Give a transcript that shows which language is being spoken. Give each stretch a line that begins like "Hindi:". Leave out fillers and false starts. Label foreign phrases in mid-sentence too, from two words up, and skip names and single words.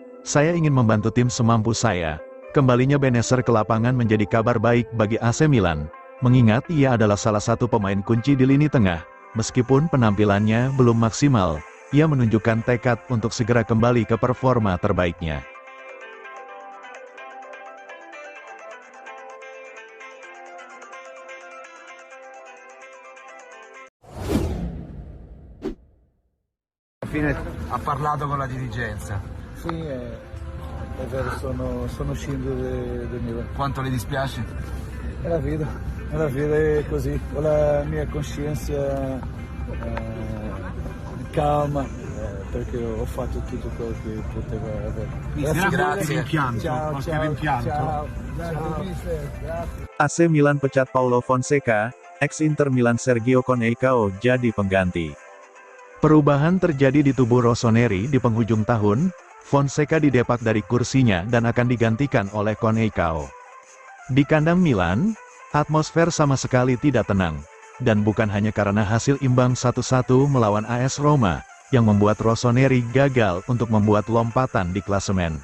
Indonesian: Saya ingin membantu tim semampu saya." Kembalinya Benneser ke lapangan menjadi kabar baik bagi AC Milan, mengingat ia adalah salah satu pemain kunci di lini tengah. Meskipun penampilannya belum maksimal, ia menunjukkan tekad untuk segera kembali ke performa terbaiknya.
Italian: Alla fine ha parlato con la dirigenza. Sì, è vero, sono uscendo del Milan. Quanto le dispiace? È la vita è così, ho la mia coscienza calma, perché ho fatto tutto quello che potevo avere. Grazie. Ciao.
Indonesian: AC Milan pecat Paulo Fonseca, ex-Inter Milan Sergio Coneição jadi pengganti. Perubahan terjadi di tubuh Rossoneri di penghujung tahun. Fonseca didepak dari kursinya dan akan digantikan oleh Coneição. Di kandang Milan, atmosfer sama sekali tidak tenang. Dan bukan hanya karena hasil imbang 1-1 melawan AS Roma, yang membuat Rossoneri gagal untuk membuat lompatan di klasemen.